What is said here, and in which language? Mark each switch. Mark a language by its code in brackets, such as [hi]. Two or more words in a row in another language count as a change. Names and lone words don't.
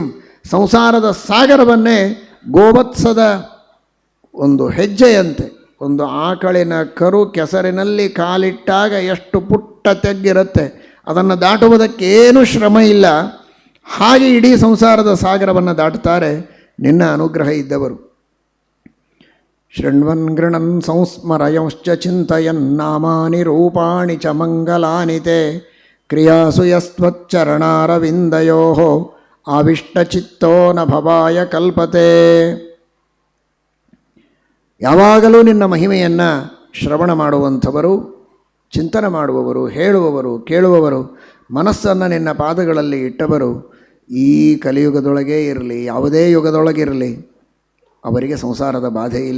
[kn] ಸಂಸಾರದ ಸಾಗರವನ್ನೇ ಗೋವತ್ಸದ ಒಂದು ಹೆಜ್ಜೆಯಂತೆ, ಒಂದು ಆಕಳಿನ ಕರು ಕೆಸರಿನಲ್ಲಿ ಕಾಲಿಟ್ಟಾಗ ಎಷ್ಟು ಪುಟ್ಟ ತೆಗ್ಗಿರುತ್ತೆ, ಅದನ್ನು ದಾಟುವುದಕ್ಕೇನು ಶ್ರಮ ಇಲ್ಲ. ಹಾಗೆ ಇಡೀ ಸಂಸಾರದ ಸಾಗರವನ್ನು ದಾಟುತ್ತಾರೆ ನಿನ್ನ ಅನುಗ್ರಹ ಇದ್ದವರು. [sa] ಶೃಣ್ವನ್ ಗೃಣನ್ ಸಂಸ್ಮರಯಂಶ್ಚ ಚಿಂತಯನ್ ನಾಮಾನಿ ರೂಪಾಣಿ ಚ ಮಂಗಲಾನಿ ತೇ ಕ್ರಿಯಾಸು ಯಸ್ತ್ವಚ್ಚರಣಾರವಿಂದಯೋ ಆವಿಷ್ಟಚಿತ್ತೋ ನ ಭವಾಯ ಕಲ್ಪತೆ. [kn] ಯಾವಾಗಲೂ ನಿನ್ನ ಮಹಿಮೆಯನ್ನು ಶ್ರವಣ ಮಾಡುವಂಥವರು, ಚಿಂತನೆ ಮಾಡುವವರು, ಹೇಳುವವರು, ಕೇಳುವವರು, ಮನಸ್ಸನ್ನು ನಿನ್ನ ಪಾದಗಳಲ್ಲಿ ಇಟ್ಟವರು ಈ ಕಲಿಯುಗದೊಳಗೇ ಇರಲಿ, ಯಾವುದೇ ಯುಗದೊಳಗಿರಲಿ, ಅವರಿಗೆ ಸಂಸಾರದ ಬಾಧೆ ಇಲ್ಲ.